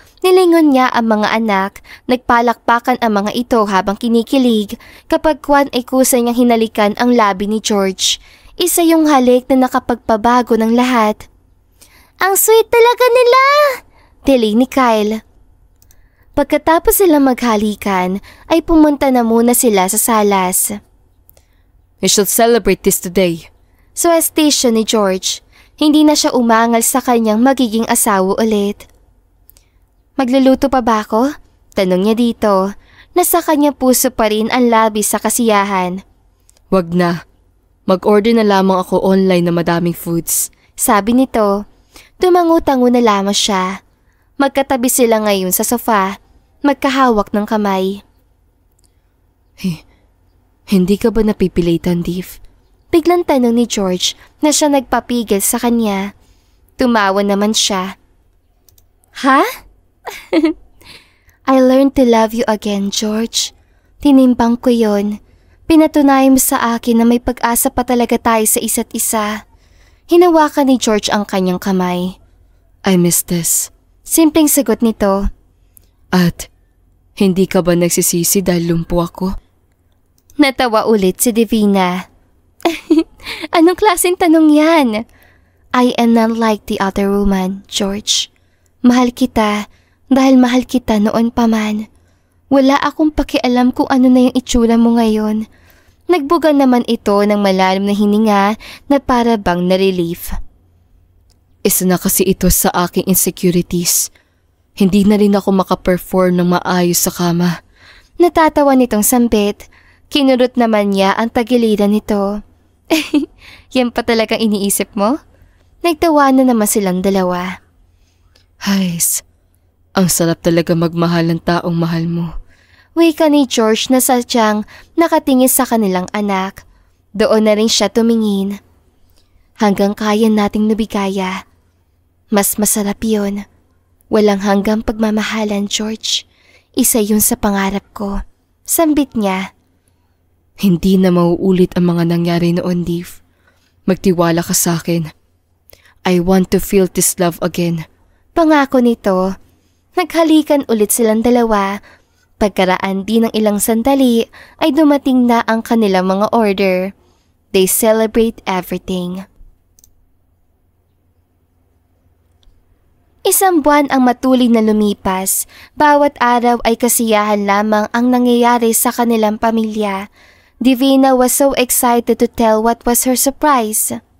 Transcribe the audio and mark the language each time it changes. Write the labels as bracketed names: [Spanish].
[Filipino] Nilingon niya ang mga anak, nagpalakpakan ang mga ito habang kinikilig kapag Juan ay kusa niyang hinalikan ang labi ni George. Isa yung halik na nakapagpabago ng lahat. Ang sweet talaga nila! Tili ni Kyle. Pagkatapos sila maghalikan, ay pumunta na muna sila sa salas. [English] We should celebrate this today. [Filipino] Suwestisyon ni George. Hindi na siya umangal sa kanyang magiging asawa ulit. Magluluto pa ba ako? Tanong niya dito. Nasa kanyang puso pa rin ang labis sa kasiyahan. Wag na. Mag-order na lamang ako online na madaming foods. Sabi nito. Tumangu-tango na lamang siya. Magkatabi sila ngayon sa sofa. Magkahawak ng kamay. Hindi ka ba napipilitan, Dave? Biglang tanong ni George na siya nagpapigil sa kanya. Tumawa naman siya. Ha? [English] I learned to love you again, George. [Filipino] Tinimbang ko yon. Pinatunayan mo sa akin na may pag-asa pa talaga tayo sa isa't isa. Hinawakan ni George ang kanyang kamay. [English] I miss this. [Filipino] Simpleng sagot nito. At hindi ka ba nagsisisi dahil lumpo ako? Natawa ulit si Divina. Anong klaseng tanong yan? [English] I am not like the other woman, George. [Filipino] Mahal kita dahil mahal kita noon pa man. Wala akong pakialam kung ano na yung itsura mo ngayon. Nagbuga naman ito ng malalim na hininga na para bang na-relief. Isa na kasi ito sa aking insecurities. Hindi na rin ako makaperform ng maayos sa kama. Natatawa nitong sambit. Kinurot naman niya ang tagiliran nito. Yan pa talagang iniisip mo? Nagtawanan naman silang dalawa. Hays, ang sarap talaga magmahal ng taong mahal mo. Wika ni George na sadyang nakatingin sa kanilang anak. Doon na rin siya tumingin. Hanggang kaya nating nabigaya. Mas masarap yun. Walang hanggang pagmamahalan, George. Isa yun sa pangarap ko. Sambit niya. Hindi na mauulit ang mga nangyari noon, Dave. Magtiwala ka sa akin. [English] I want to feel this love again. [Filipino] Pangako nito. Naghalikan ulit silang dalawa. Pagkaraan din ng ilang sandali ay dumating na ang kanilang mga order. [English] They celebrate everything. [Filipino] Isang buwan ang matuloy na lumipas. Bawat araw ay kasiyahan lamang ang nangyayari sa kanilang pamilya. [English] Divina was so excited to tell what was her surprise.